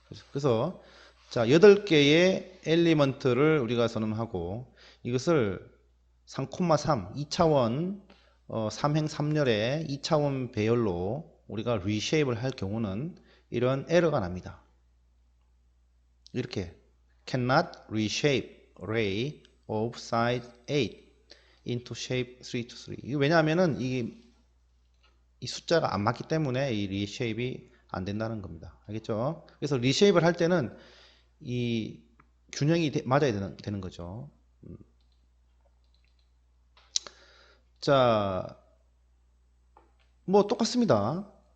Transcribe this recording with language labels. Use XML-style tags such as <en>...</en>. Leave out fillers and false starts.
<ko>그래서 자, 8개의 엘리먼트를 우리가 선언하고 이것을 3,3, 2차원 3행 3열의 2차원 배열로 우리가 리쉐입을 할 경우는 이런 에러가 납니다.</ko> <en>이렇게 cannot reshape array of size 8 into shape 3 to 3.</en> <ko>이게 왜냐하면은 이 숫자가 안 맞기 때문에 이 리쉐입이 안 된다는 겁니다. 알겠죠? 그래서 리쉐입을 할 때는 이 균형이 맞아야 되는 거죠. 자, 뭐 똑같습니다.</ko>